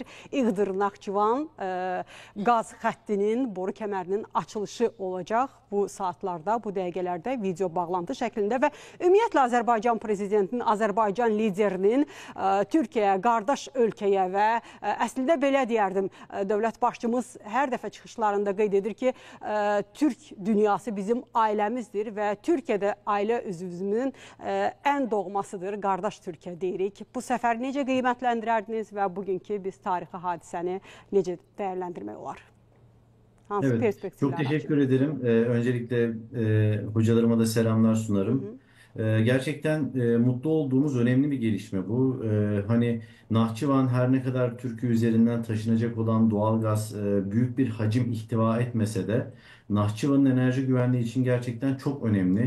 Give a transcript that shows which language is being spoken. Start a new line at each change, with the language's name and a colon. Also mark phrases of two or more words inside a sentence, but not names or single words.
Azerbaijani: İğdır-Naxçıvan qaz xəttinin boru kəmərinin açılışı olacaq bu saatlarda, bu dəqiqələrdə video bağlantı şəklində və ümumiyyətlə Azərbaycan prezidentinin, Azərbaycan liderinin Türkiyəyə, qardaş ölkəyə və əslində belə deyərdim, dövlət başçımız hər dəfə çıxışlarında qeyd edir ki, Türk dünyası bizim ailəmizdir və Türkiyədə ailə üzvümüzün ən doğmasıdır, qardaş Türkiyə deyirik. Bu səfər necə qiymətləndirərdiniz və bugünkü biz tarixi hadisəni necə dəyərləndirmək olar?
Turkish: Evet, çok teşekkür ederim. Öncelikle hocalarıma da selamlar sunarım. Gerçekten mutlu olduğumuz önemli bir gelişme bu. Hani Nahçıvan her ne kadar Türkiye üzerinden taşınacak olan doğalgaz büyük bir hacim ihtiva etmese de Nahçıvan'ın enerji güvenliği için gerçekten çok önemli.